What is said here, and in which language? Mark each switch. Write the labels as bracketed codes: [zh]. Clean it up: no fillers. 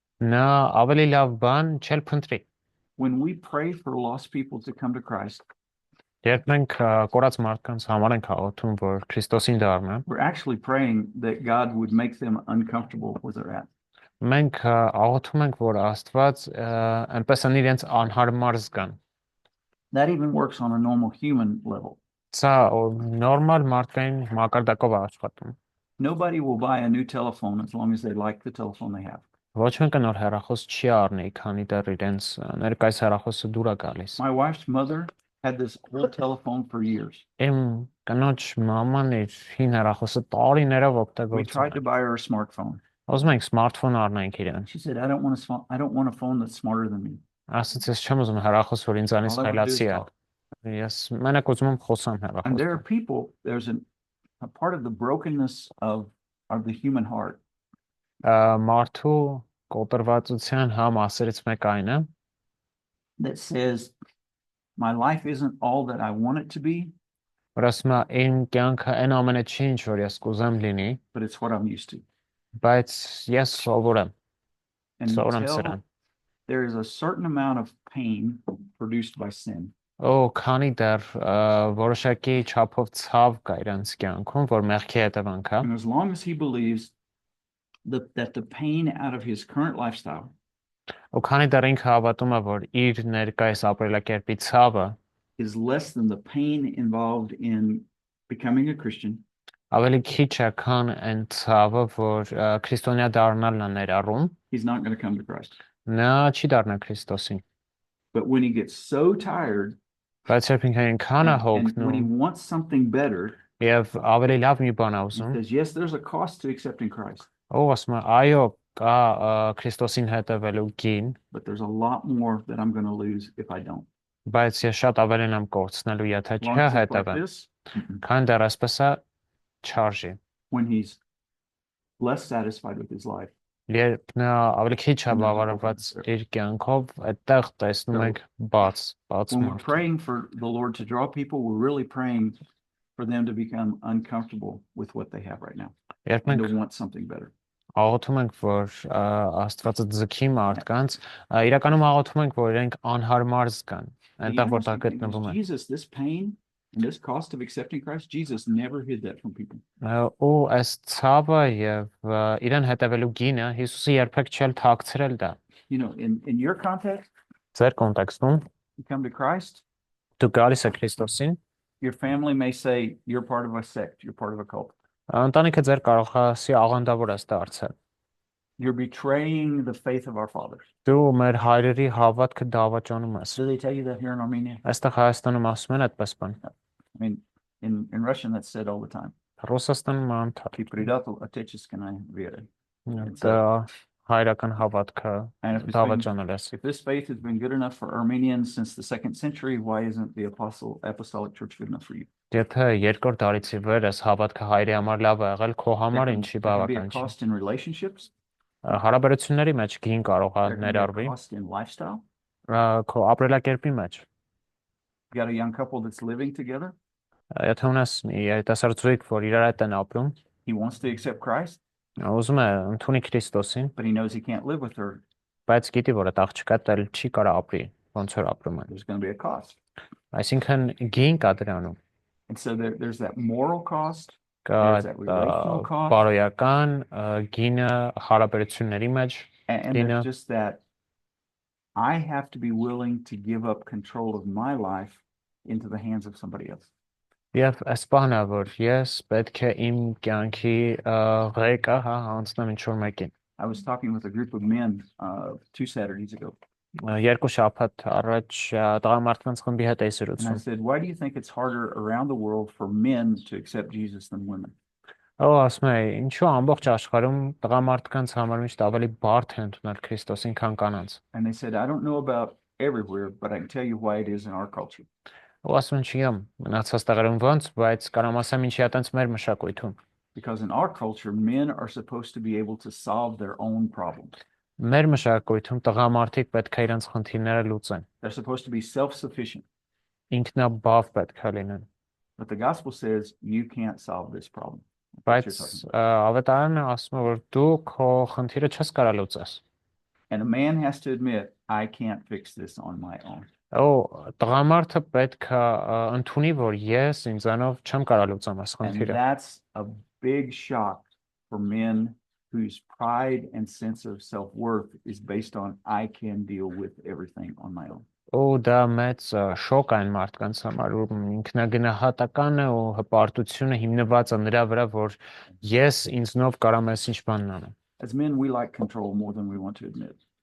[hy] նա ավելի լավ բան չել փնտրի։ [en] When we pray for lost people to come to Christ, [hy] Երբ մենք կորած մարդկանց համար ենք աղոթում, որ Քրիստոսին դառնան, [en] we're actually praying that God would make them uncomfortable where they're at. [hy] մենք աղոթում ենք, որ Աստված այնպես են իրենց անհարմար զգան։ [en] That even works on a normal human level. [hy] Սա նորմալ մարդկային մակարդակով է աշխատում։ [en] Nobody will buy a new telephone as long as they like the telephone they have. [hy] Ոչ մեկը նոր հեռախոս չի առնի, քանի դեռ իրենց ներկայիս հեռախոսը դուր է գալիս։ [en] My wife's mother had this old telephone for years. [hy] Իմ կնոջ մաման իր հին հեռախոսը տարիներով [en] We [hy] օգտագործում [en] tried to [hy] է։ [en] buy her a smartphone. [hy] Ուզում ենք սմարթֆոն առնենք իրեն։ [en] She said, I don't want a phone that's smarter than me. [hy] Ասաց, ես չեմ ուզում հեռախոս, որ ինձանից [en] All I wanna do is [hy] խելացի է։ [en] talk. [hy] Ես մենակ ուզում եմ խոսամ [en] And there are [hy] հեռախոսով։ [en] people, there's a part of the brokenness of the human heart [hy] Մարդու կոտրվածության համասերից մեկ այն է, [en] that says, my life isn't all that I want it to be, [hy] որ ասում է իմ կյանքը այն ամենը չի, ինչ որ ես կուզեմ լինի, [en] but it's what I'm used to. [hy] բայց ես սովոր եմ, [en] And [hy] սովոր եմ [en] until [hy] սրան։ [en] there is a certain amount of pain produced by sin, [hy] Քանի դեռ որոշակի չափով ցավ կա իրանց կյանքում, որ մեղքի հետևանք է, [en] and as long as he believes that the pain out of his current lifestyle [hy] ու քանի դեռ ինքը հավատում է, որ իր ներկայիս ապրելակերպի ցավը [en] is less than the pain involved in becoming a Christian, [hy] ավելի քիչ է, քան այն ցավը, որ քրիստոնյա դառնալն է ներառում, [en] he's not going to come to Christ. [hy] նա չի դառնա Քրիստոսին։ [en] But when he gets so tired [hy] Բայց երբ ինքը այնքան է [en] and when he [hy] հոգնում [en] wants something better, [hy] եւ ավելի լավ մի բան է [en] he [hy] ուզում, [en] says, yes, there's a cost to accepting Christ, [hy] ասում է, այո, կա Քրիստոսին հետևելու գին, [en] but there's a lot more that I'm going to lose if I don't. [hy] բայց ես շատ ավելին եմ կորցնելու, եթե [en] Long as it's like [hy] չհետևեմ։ [en] this, [hy] Քան դեռ այսպես է չարժի։ [en] when he's less satisfied with his life, [hy] Երբ նա ավելի քիչ է բավարարված իր կյանքով, այդտեղ տեսնում ենք բաց [en] When we're [hy] մարդ։ [en] praying for the Lord to draw people, we're really praying for them to become uncomfortable with what they have right now [hy] Երբ [en] and [hy] մենք [en] to want something better. [hy] աղոթում ենք, որ Աստվածը ձգի մարդկանց, իրականում աղոթում ենք, որ իրենք անհարմար զգան, [en] Do you [hy] այնտեղ [en] understand? [hy] որտեղ [en] Because [hy] գտնվում են։ [en] Jesus, this pain and this cost of accepting Christ, Jesus never hid that from people. [hy] Ու այս ցավը եւ իրեն հետևելու գինը Հիսուսը երբեք չէլ թաքցրել դա։ [en] You know, in your context, [hy] Ձեր կոնտեքստում [en] you come to Christ, [hy] դու գալիս ես Քրիստոսին, [en] your family may say you're part of a sect, you're part of a cult. [hy] ընտանիքը ձեր կարող է ասի աղանդավոր ես դարձել։ [en] You're betraying the faith of our fathers. [hy] Դու մեր հայրերի հավատքը դավաճանում ես։ [en] Do they tell you that here in Armenia? [hy] Այստեղ Հայաստանում ասում են այդպես բան։ [en] I mean, in Russian, that's said all the time. [hy] Ռուսաստանում անթար։ [ru] Ты предал отечественной веры. [hy] Դա հայրական հավատքը [en] And if it's been- [hy] դավաճանել ես։ [en] If this faith has been good enough for Armenians since the 2nd century, why isn't the apostolic church good enough for you? [hy] Եթե երկրորդ դարիցի վեր ես հավատքը հայրի համար լավ է եղել, քո համար ինչի [en] There can be a [hy] բավական չի։ [en] cost in relationships. [hy] Հարաբերությունների մեջ գին կարող է [en] There can be a [hy] ներառվի, [en] cost in lifestyle. [hy] քո ապրելակերպի մեջ։ [en] You got a young couple that's living together. [hy] Եթե ունես մի երիտասարդ զույգ, որ իրար հետ են ապրում, [en] He wants to accept Christ, [hy] ուզում է ընդունի Քրիստոսին, [en] but he knows he can't live with her. [hy] բայց գիտի, որ այդ աղջիկը դեռ չի կարա ապրի, ոնց որ ապրում են։ [en] There's going to be a cost. [hy] Այսինքն գին կա դրանում, [en] And so there's that moral cost. [hy] կա [en] There's that relational cost. [hy] բարոյական գինը հարաբերությունների մեջ, [en] And Dina. there's just that I have to be willing to give up control of my life into the hands of somebody else. [hy] եւ այս բանը, որ ես պետք է իմ կյանքի ղեկը հանձնեմ ինչ-որ մեկին։ [en] I was talking with a group of men 2 Saturdays ago, [hy] Երկու շաբաթ առաջ տղամարդկանց խմբի հետ էի [en] and I [hy] զրուցում։ [en] said, why do you think it's harder around the world for men to accept Jesus than women? [hy] Ասում է, ինչու ամբողջ աշխարհում տղամարդկանց համար միշտ ավելի բարդ է ընդունել Քրիստոսին, քան կանանց։ [en] And they said, I don't know about everywhere, but I can tell you why it is in our culture. [hy] Ասում են, չգիտեմ, մնացած տեղերում ոնց, բայց կարամ ասեմ ինչի է տենց մեր մշակույթում։ [en] Because in our culture, men are supposed to be able to solve their own problems. [hy] Մեր մշակույթում տղամարդիկ պետք է իրենց խնդիրները լուծեն։ [en] They're supposed to be self-sufficient. [hy] Ինքնաբավ պետք է լինեն։ [en] But the gospel says you can't solve this problem. [hy] Բայց [en] That's what you're talking about. [hy] ավետարանը ասում է, որ դու քո խնդիրը չես կարա լուծես։ [en] And a man has to admit, I can't fix this on my own. [hy] Տղամարդը պետք է ընդունի, որ ես ինձանով չեմ կարա լուծեմ այս [en] And [hy] խնդիրը։ [en] that's a big shock for men whose pride and sense of self-worth is based on I can deal with everything on my own. [hy] Ու դա մեծ շոկ այն մարդկանց համար, որ ինքնագնահատականը ու հպարտությունը հիմնված է նրա վրա, որ ես ինձնով կարամ այս ինչ բանն անեմ։ [en] As men, we like control more than we want to admit.